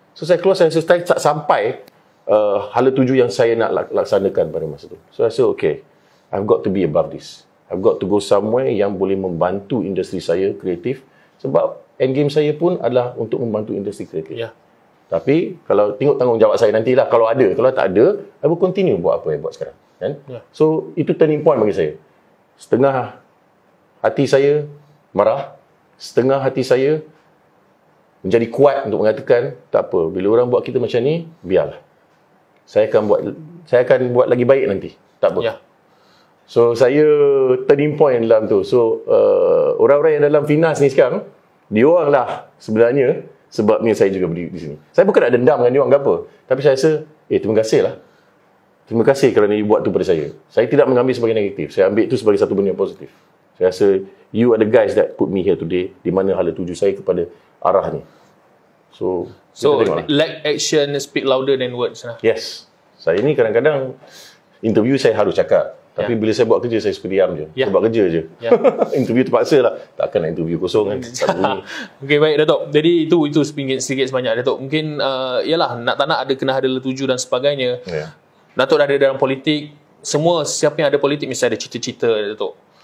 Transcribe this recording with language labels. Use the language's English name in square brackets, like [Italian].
[Malay] So saya keluar, saya tak sampai hala tuju yang saya nak laksanakan pada masa tu. [English] So I rasa okay, I've got to be above this. I've got to go somewhere [Malay] yang boleh membantu industri saya kreatif, sebab end game saya pun adalah untuk membantu industri kreatif. Tapi kalau tengok tanggungjawab saya nantilah, kalau ada, kalau tak ada, [English] I will continue [Malay] buat apa yang buat sekarang kan. So itu turning point bagi saya. Setengah hati saya marah, setengah hati saya menjadi kuat untuk mengatakan tak apa, bila orang buat kita macam ni, biarlah. Saya akan buat lagi baik nanti. Tak apa. So saya turning point dalam tu. So orang-orang yang dalam Finas ni sekarang, diorang lah sebenarnya sebabnya saya juga berdiri di sini. Saya bukan nak dendam dengan diorang ke apa, tapi saya rasa terima kasih lah. Terima kasih kerana you buat tu pada saya. Saya tidak mengambil sebagai negatif. Saya ambil itu sebagai satu benda yang positif. Saya rasa [English] you are the guys that put me here today, [Malay] di mana hala tuju saya kepada arah ni. So [English] like action speak louder than words lah. [Malay] Yes. Saya ni kadang-kadang interview saya harus cakap. Tapi bila saya buat kerja, saya suka diam je. Saya buat kerja je. Interview terpaksa lah. Takkan nak interview kosong kan. Okey, baik Datuk. Jadi itu sedikit sebanyak Datuk. Mungkin yalah, nak tak nak kena ada letuju dan sebagainya. Datuk dah ada dalam politik. Semua siapa yang ada politik mesti ada cita-cita Datuk.